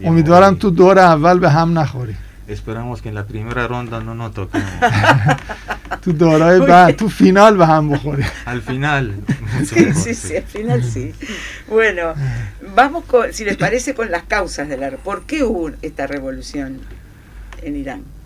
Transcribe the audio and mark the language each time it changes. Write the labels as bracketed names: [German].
[Persian] امیدوارم تو دور اول به هم نخوری. [Spanish] Esperamos que en la primera ronda no nos toquemos. [Persian] تو دورهای بعد تو فینال به هم بخوری. [Spanish] Al final. Sí, al final sí. Bueno, vamos con, si les parece, con las causas de la ¿por qué hubo esta revolución en Irán?